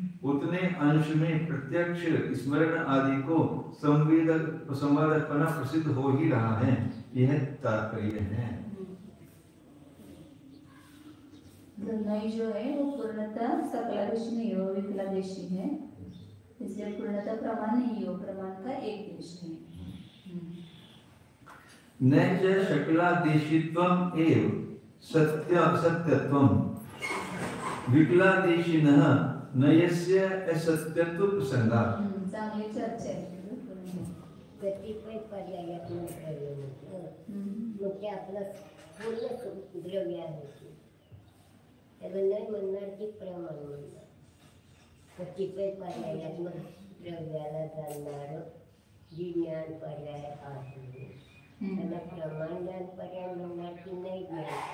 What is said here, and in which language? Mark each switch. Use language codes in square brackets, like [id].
[hi] उतने अंश में प्रत्यक्ष स्मरण आदि को संवादकपना प्रसिद्ध हो ही रहा है, यह तात्पर्य है। नई जो है वो पूर्णतः सकलादेशी नहीं हो, विकलादेशी है, इसलिए पूर्णतः प्रमाण नहीं हो, प्रमाण का एक देश है। [sa] न च शकलादेशित्वम् एव सत्यत्वम् विकलादेशिनः नयस्य असत्यत्व प्रसंगा [mr] चांगली चर्चा आहे. कतिपय पर्यायात्मक द्रव्य मग ते आपलं पूर्ण द्रव्य आहे त्याला नाही म्हणणार की प्रमाण म्हणणार. कतिपय पर्यायात्मक द्रव्याला जाणणारं जी ज्ञान पर्याय आहे त्याला प्रमाण ज्ञान पर्याय म्हणणार की नाही ज्ञान.